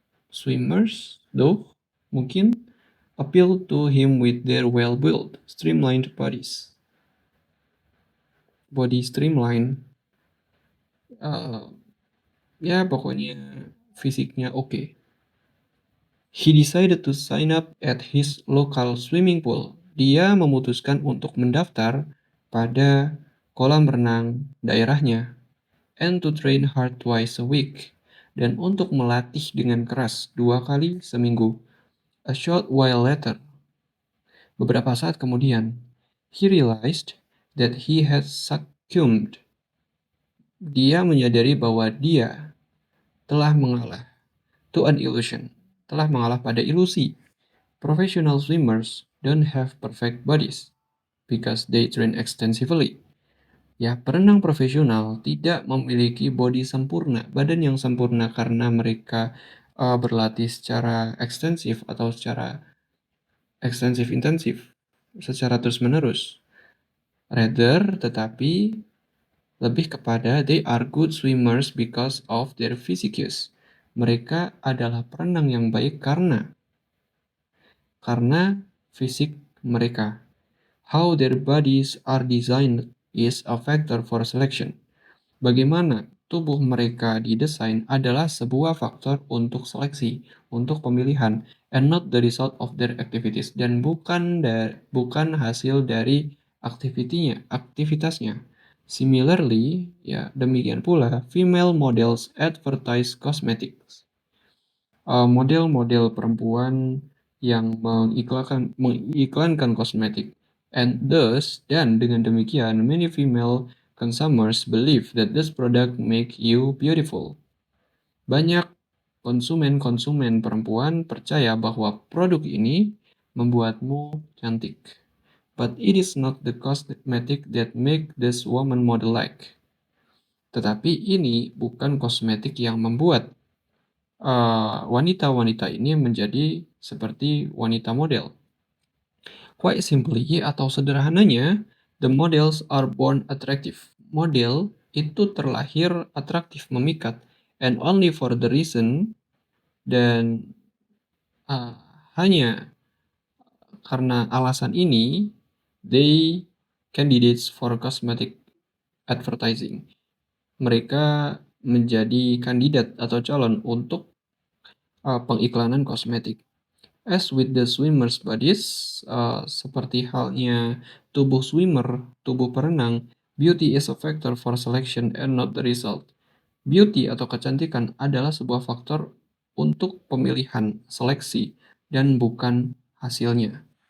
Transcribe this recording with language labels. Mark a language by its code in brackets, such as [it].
[en] Swimmers though, mungkin appeal to him with their well-built, streamlined bodies. [id] Body streamline, ya pokoknya fisiknya oke. [en] He decided to sign up at his local swimming pool. [id] Dia memutuskan untuk mendaftar pada kolam renang daerahnya. [en] And to train hard twice a week. [id] Dan untuk melatih dengan keras 2 kali seminggu. [en] A short while later, [id] beberapa saat kemudian, [en] he realized that he had succumbed. [id] Dia menyadari bahwa dia telah mengalah [en] to an illusion, [id] telah mengalah pada ilusi. [en] Professional swimmers don't have perfect bodies because they train extensively. [id] Ya, perenang profesional tidak memiliki body sempurna, badan yang sempurna karena mereka berlatih secara ekstensif atau secara ekstensif intensif, secara terus-menerus. [en] Rather, [id] tetapi lebih kepada [en] they are good swimmers because of their physiques. [id] Mereka adalah perenang yang baik karena fisik mereka. [en] How their bodies are designed is a factor for selection. [id] Bagaimana tubuh mereka didesain adalah sebuah faktor untuk seleksi, untuk pemilihan, [en] and not the result of their activities, [id] dan bukan hasil dari aktivitasnya. [en] Similarly, [id] ya demikian pula, [en] female models advertise cosmetics. [id] Model-model perempuan yang mengiklankan kosmetik. [en] And thus, [id] dan dengan demikian, [en] many female consumers believe that this product make you beautiful. [id] Banyak konsumen perempuan percaya bahwa produk ini membuatmu cantik. [en] But it is not the cosmetic that make this woman model like. [id] Tetapi ini bukan kosmetik yang membuat wanita-wanita ini menjadi seperti wanita model. [en] Quite simply, [id] atau sederhananya, [en] the models are born attractive. [id] Model itu terlahir atraktif, memikat, [en] and only for the reason, [id] dan hanya karena alasan ini, [en] they candidates for cosmetic advertising. [id] Mereka menjadi kandidat atau calon untuk pengiklanan kosmetik. [en] As with the swimmer's bodies, [id] seperti halnya tubuh swimmer, tubuh perenang, [en] beauty is a factor for selection and not the result. [id] Beauty atau kecantikan adalah sebuah faktor untuk pemilihan, seleksi, dan bukan hasilnya.